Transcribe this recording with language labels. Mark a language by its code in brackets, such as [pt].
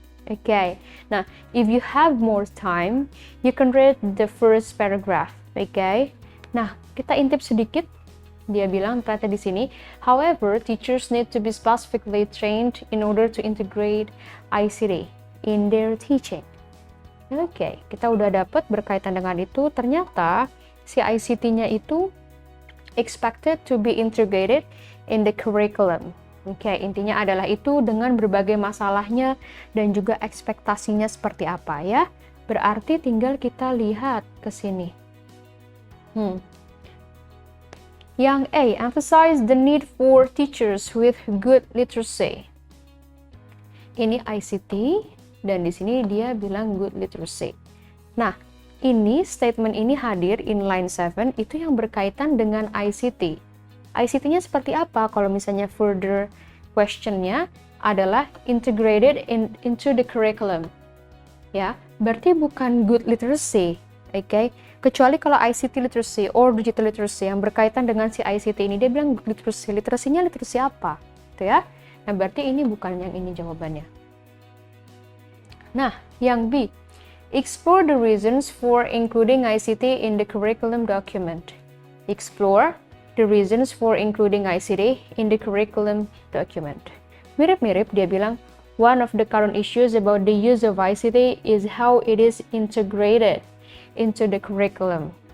[en] Okay, now if you have more time, you can read the first paragraph. Okay, [id] nah kita intip sedikit. Dia bilang ternyata di sini, [en] however, teachers need to be specifically trained in order to integrate ICT in their teaching. [id] Okay, kita udah dapat berkaitan dengan itu. Ternyata si ICT-nya itu [en] expected to be integrated in the curriculum. [id] Oke, intinya adalah itu dengan berbagai masalahnya dan juga ekspektasinya seperti apa ya. Berarti tinggal kita lihat ke sini. [en] Yang A, emphasize the need for teachers with good literacy. [id] Ini ICT dan di sini dia bilang good literacy. Nah, ini statement ini hadir [en] in line 7 [id] itu yang berkaitan dengan ICT. ICT-nya seperti apa? Kalau misalnya further question-nya adalah [en] integrated into the curriculum. [id] Ya, berarti bukan good literacy, Oke, kecuali kalau ICT literacy or digital literacy yang berkaitan dengan si ICT ini, dia bilang literasinya literasi apa, gitu ya. Nah, berarti ini bukan yang ini jawabannya. [en] Nah, yang B, explore the reasons for including ICT in the curriculum document. Explore the reasons for including ICT in the curriculum document. [id] Mirip-mirip, dia bilang, [en] one of the current issues about the use of ICT is how it is integrated into the curriculum.